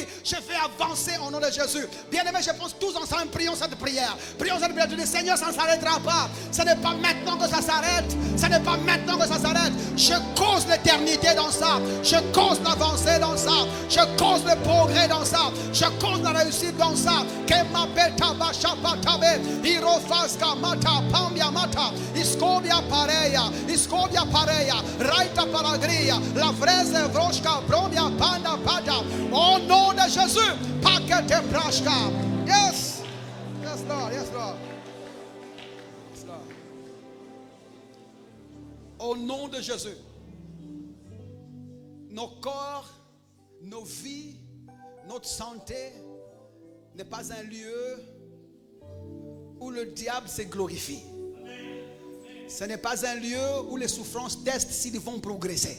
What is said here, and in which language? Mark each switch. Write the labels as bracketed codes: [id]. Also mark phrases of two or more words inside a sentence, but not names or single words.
[fr] Je vais avancer au nom de Jésus. Bien aimé, je pense tous ensemble, prions cette prière. Prions cette prière. Je dis, Seigneur, ça ne s'arrêtera pas. Ce n'est pas maintenant que ça s'arrête. Ce n'est pas maintenant que ça s'arrête. Je cause l'éternité dans ça. Je cause l'avancée dans ça. Je cause le progrès dans ça. Je cause la réussite dans ça. Irofaska mata, pambia mata, iscobia pareia, raita paragria, la fraise vroshka, bromia panda pada. Au nom de Jésus, paquete brashka. [en] Yes. Yes, Lord. Yes, Lord. Yes, Lord. [fr] Au nom de Jésus. Nos corps, nos vies, notre santé n'est pas un lieu où le diable se glorifie. Ce n'est pas un lieu où les souffrances testent s'ils vont progresser.